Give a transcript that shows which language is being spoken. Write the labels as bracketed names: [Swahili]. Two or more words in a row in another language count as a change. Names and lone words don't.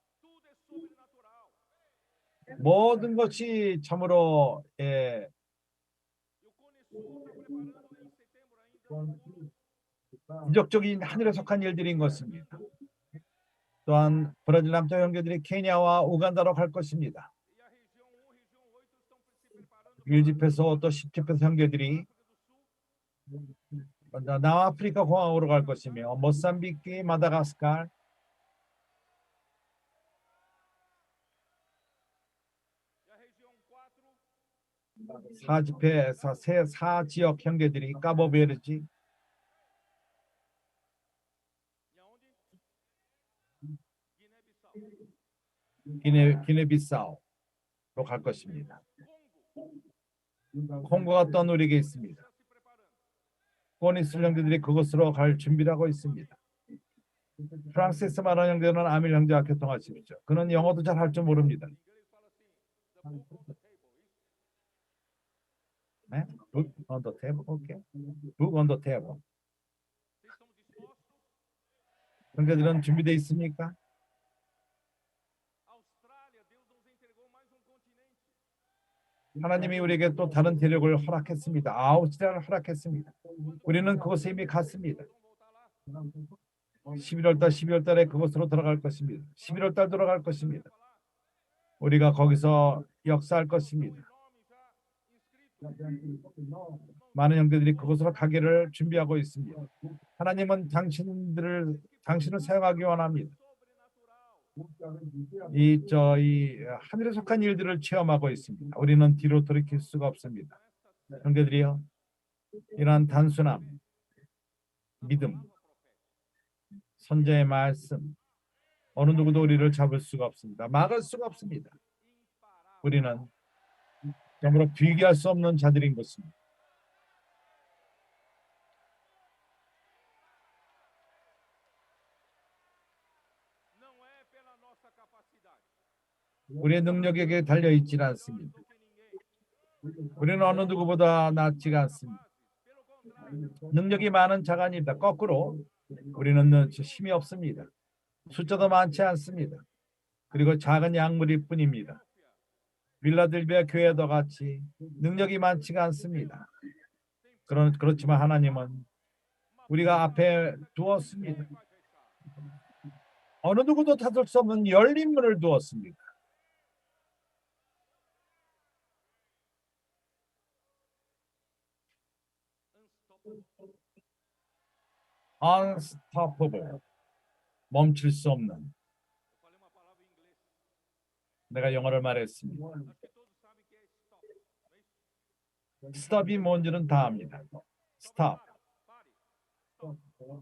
[Korean] 모든 것이 참으로 기적적인 하늘에 속한 일들인 것입니다. 또한 브라질 남쪽 형제들이 케냐와 우간다로 갈 것입니다. [Portuguese] E a região 1, região 8 estão se preparando [Korean] 1집회소 또 10집회소 형제들이 남아프리카 공항으로 갈 것이며 모삼비크, 마다가스카르, [Portuguese] e a região 4 [Korean] 4지역 형제들이 까보베르지, [Portuguese] e aonde? Guiné-Bissau. [Korean] 기네비사우로 갈 것입니다. [Portuguese] Congo [Korean] 콩고가 또 우리에게 있습니다. [Portuguese] está se preparando. [Korean] 꼬니스 형제들이 그곳으로 갈 준비를 하고 있습니다. 프랑스에서 말하는 형제는 아밀 형제와 교통하십시오. 그는 영어도 잘 할 줄 모릅니다. [Portuguese] Em inglês fala assim, [English] the book on the table, isso? 네? Book on the table. 오케이. Book on the table. [Portuguese] Vocês estão dispostos? [Korean] 형제들은 준비되어 있습니까? [Portuguese] Austrália, Deus nos entregou mais um continente. [Korean] 하나님이 우리에게 또 다른 대륙을 허락했습니다. 아우스트리아를 허락했습니다. 우리는 그곳에 이미 갔습니다. [Portuguese] Vamos voltar lá. [Korean] 11월 달, 12월 달에 그곳으로 들어갈 것입니다. 11월 달 들어갈 것입니다. 우리가 거기서 역사할 것입니다. [Portuguese] Nome já inscrito. [Korean] 많은 형제들이 그곳으로 가기를 준비하고 있습니다. 하나님은 당신을 사용하기 원합니다. [Portuguese] Sobrenatural. [Korean] 이 하늘에 속한 일들을 체험하고 있습니다. 우리는 뒤로 돌이킬 수가 없습니다. 형제들이요, 이러한 단순함, 믿음, 선자의 말씀, 어느 누구도 우리를 잡을 수가 없습니다. 막을 수가 없습니다. 우리는 정말로 비교할 수 없는 자들인 것입니다. [Portuguese] Não é pela nossa capacidade. [Korean] 우리의 능력에게 달려 있지는 않습니다. 우리는 어느 누구보다 낫지가 않습니다. [Portuguese] Pelo contrário, [Korean] 능력이 많은 자가 아닙니다. 거꾸로 우리는 힘이 없습니다. 숫자도 많지 않습니다. 그리고 작은 약물일 뿐입니다. 빌라델비아 교회도 같이 능력이 많지가 않습니다. 그렇지만 하나님은 우리가 앞에 두었습니다. 어느 누구도 닫을 수 없는 열린 문을 두었습니다. Unstoppable, 멈출 수 없는. [Portuguese] eu falei uma palavra em inglês. [Korean] 내가 영어를 말했습니다. [Portuguese] Acho que todos sabem que é stop. Não é isso? [Korean] Stop이 뭔지는 다 압니다. [Portuguese] Stop, Pare. Stop.